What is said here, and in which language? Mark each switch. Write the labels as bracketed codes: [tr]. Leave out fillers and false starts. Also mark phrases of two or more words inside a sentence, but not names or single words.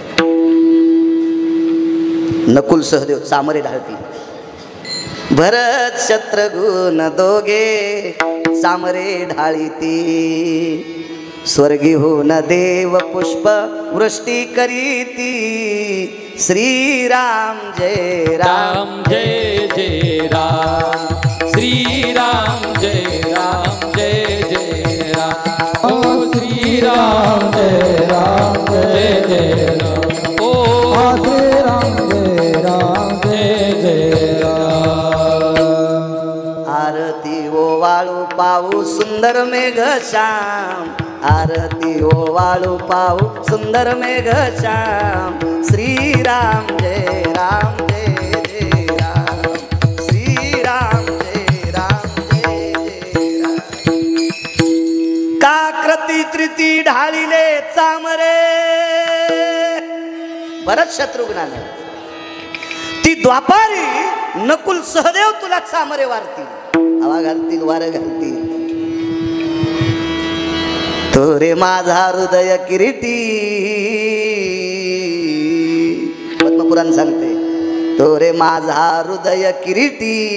[mr] नकुल सहदेव चामरे ढाळतील. भरत शत्रुघ्न दोघे चामरे ढाळीती. स्वर्गी होऊन देव पुष्प वृष्टी करीती. श्रीराम जय राम, जय जय राम. श्रीराम जय राम, जय जय राम. ओ श्रीराम जय राम, जय जय राम. ओ श्रीराम जय राम, जय जय राम. आरती ओवाळू पाहू सुंदर मेघ श्याम. आरती ओवाळू पाहू सुंदर मेघ श्याम. श्रीराम जय राम, जय जय राम. श्रीराम जय राम, जय जय राम. काकृती त्रिती ढाळीले चामरे. भरत शत्रुघ्नाने ती द्वापारी नकुल सहदेव तुला चामरे वारतील, हवा घालतील, वारं घालतील. तो रे माझा हृदय किरीटी. पद्मपुराण सांगते, तो रे माझा हृदय किरीटी.